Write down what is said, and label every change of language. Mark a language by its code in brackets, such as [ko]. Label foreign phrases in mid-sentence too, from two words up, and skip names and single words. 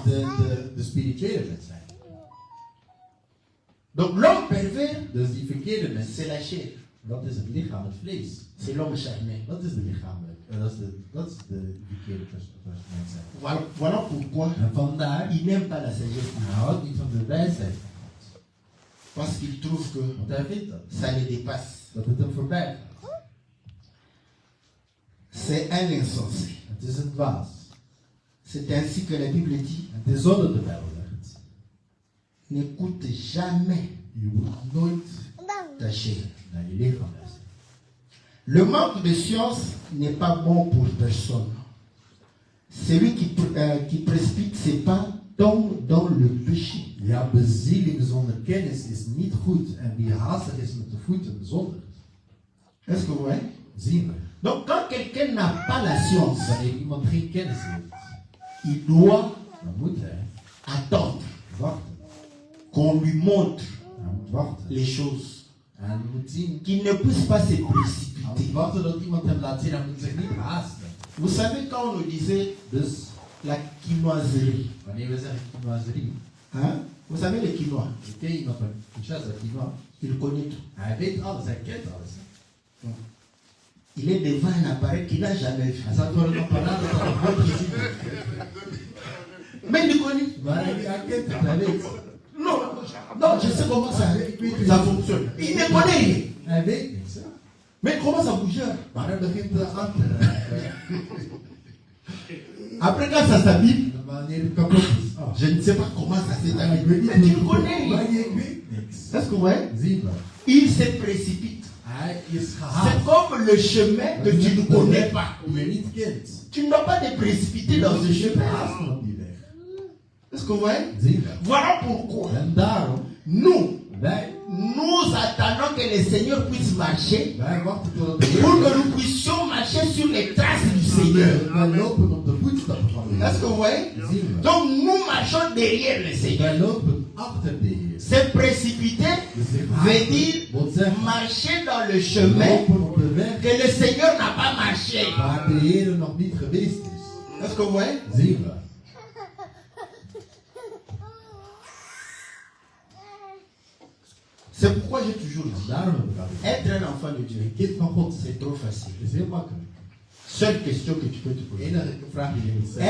[nl] De spirituele mens zijn. [fr] Donc, l'homme pervers, [nl] Dus die verkeerde mens, [fr] c'est la chair. [nl] dat is het lichaam, het vlees. [fr] C'est l'homme charnel. [nl] Dat is de lichamelijk. Dat is de verkeerde mens zijn. [fr] Voilà pourquoi [nl] En vandaar, [fr] il n'aime pas la sagesse. [nl] hij houdt niet van de wijsheid van God. [fr] Parce qu'il trouve que [nl] Want hij vindt dat. [fr] ça le dépasse. [nl] Dat het hem voorbij gaat. [fr] C'est un insensé. [nl] Het is een dwaas. [fr] C'est ainsi que la Bible dit, [nl] En het is zo dat de Bijbel zegt. [fr] n'écoute jamais [nl] Je moet nooit [fr] ta chair. [nl] naar je lichaam luisteren. [fr] Le manque de science n'est pas bon pour personne. Celui qui précipite ses pas tombe dans le péché. [nl] Ja, bezieling zonder kennis is niet goed. En wie haastig is met de voeten zondigt. [fr] Est-ce que vous voyez? [nl] Zien we. [fr] Donc quand quelqu'un n'a pas la science, [nl] Wanneer iemand geen kennis heeft, [fr] il doit [nl] dan moet hij [fr] attendre [nl] wachten. [fr] qu'on lui montre [nl] Hij moet wachten. [fr] les choses, [nl] Hij moet zien. [fr] qu'il ne puisse pas se [nl] Hij moet [fr] précipiter. [nl] wachten dat iemand hem laat zien. Hij moet zich niet haasten. [fr] Vous savez, quand on nous disait [nl] Dus [fr] la quinoiserie, [nl] wanneer we zeggen quinoiserie, [fr] hein? Vous savez les quinois, [nl] ik ken iemand van Kinshasa, quinoa. [fr] il connaît tout. [nl] Hij weet alles, hij kent alles. [fr] Il est devant un appareil qu'il n'a jamais vu. [nl] Hij staat voor een apparaat dat hij nog nooit gezien heeft. [fr] Mais il connaît. [nl] Maar hij kent het, hij weet. [fr] Non, non, je sais comment ça fonctionne. Il ne connaît rien. [nl] Hij weet niks. Hè? [fr] Mais il commence à bouger. [nl] Maar hij begint aan te raken. [fr] Après, quand ça s'habille, [nl] Wanneer het kapot is. Oh. [fr] je ne sais pas comment ça s'est [nl] Ik [fr] habillé. [nl] weet [fr] Mais [nl] niet [fr] tu [nl] hoe [fr] connais. [nl] maar je weet niks. [fr] Est-ce que vous voyez? [nl] Zie maar. [fr] Il se précipite. [nl] Hij is [fr] C'est [nl] gehaald. [fr] comme le chemin que tu ne connais pas. [nl] Die je niet kent. [fr] Tu ne dois pas te précipiter dans ce chemin. [nl] Haast op die weg. [fr] Est-ce que vous voyez? [nl] Zie maar. [fr] Voilà pourquoi [nl] En daarom, [fr] nous attendons que le Seigneur puisse marcher [nl] wij wachten tot het [fr] pour que nous puissions marcher sur les traces du Seigneur. [nl] Wij lopen op de voetstappen van de Heer. [fr] Est-ce que vous voyez? [nl] Zie maar. [fr] Donc nous marchons derrière le Seigneur. [nl] Wij lopen achter de Heer. [fr] Se précipiter veut dire [nl] Wat zeggen? [fr] marcher dans le chemin [nl] Lopen op de weg [fr] que le Seigneur n'a pas marché. [nl] waar de Heer nog niet geweest is. [fr] Est-ce que vous voyez? [nl] Zie maar. [fr] C'est pourquoi j'ai toujours dit, [nl] Daarom heb ik altijd. [fr] être un enfant de Dieu, [nl] Een kind van God [fr] c'est trop facile. [nl] is heel makkelijk. [fr] Seule question que tu peux te [nl] De [fr] poser. [nl] enige vraag die je moet stellen.